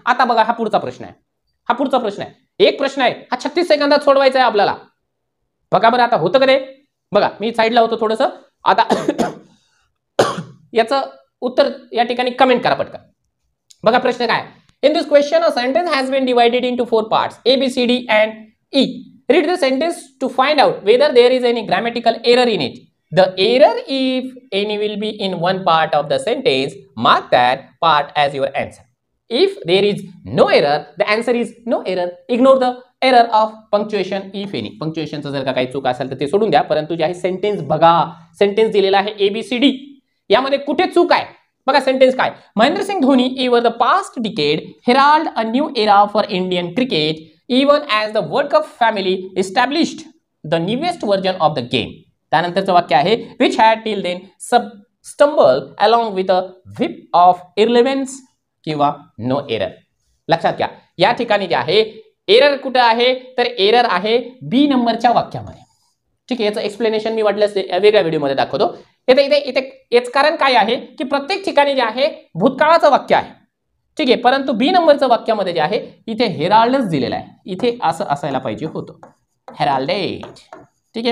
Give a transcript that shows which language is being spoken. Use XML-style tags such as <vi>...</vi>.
<mr>आता बघा हा पुढचा प्रश्न आहे. एक प्रश्न आहे, हा 36 सेकंदात सोडवायचा आहे आपल्याला. बघा बरं आता होतं का ते? बघा मी साईडला होतो थोडंसं. आता याचं उत्तर या ठिकाणी कमेंट करा पटकन. बघा प्रश्न काय?</mr> <en>In this question a sentence has been divided into 4 parts A, B, C, D and E. Read the sentence to find out whether there is any grammatical error in it. The error, if any, will be in one part of the sentence. Mark that part as your answer. If there is no error, the answer is no error. Ignore the error of punctuation if any.</en> <mr>Punctuation जर का काही चूक असेल तर ते सोडून द्या, परंतु जे आहे सेंटेन्स बघा. सेंटेन्स दिलेला आहे ABCD, यामध्ये कुठे चूक आहे बघा. सेंटेन्स काय?</mr> <en>Mahendra Singh Dhoni ever the past decade heralded a new era for Indian cricket even as the World Cup family established the newest version of the game.</en> <mr>त्यानंतरचं वाक्य आहे</mr> <en>which had till then stumbled along with a whip of irrelevance</en> <mr>किंवा</mr> <en>no error.</en> <mr>लक्षात घ्या, या ठिकाणी जे आहे एरर कुठे आहे? तर एरर आहे B नंबरच्या वाक्यामध्ये. ठीक आहे, याचं एक्सप्लेनेशन मी वाटल्यास वेगळ्या व्हिडिओमध्ये दाखवतो. इथे इथे इथे याच कारण काय आहे की प्रत्येक ठिकाणी जे आहे भूतकाळाचं वाक्य आहे, ठीक आहे, परंतु बी नंबरचं वाक्यामध्ये जे आहे इथे हेराल्डच दिलेलं आहे, इथे असं असायला पाहिजे होतं, हेराल्डेड, ठीक आहे.</mr>